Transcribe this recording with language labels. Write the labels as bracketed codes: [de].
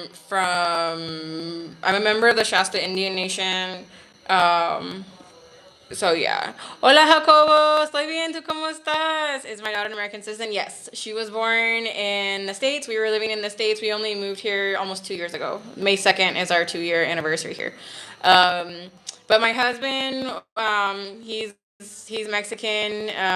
[en] I'm a member of the Shasta Indian Nation. Um, so yeah. [es] Hola Jacobo, estoy bien, ¿tú cómo estás? [en] Is my daughter an American citizen? Yes. She was born in the States. We were living in the States. We only moved here almost 2 years ago. May 2nd is our 2 year anniversary here. Um, but my husband, he's Mexican.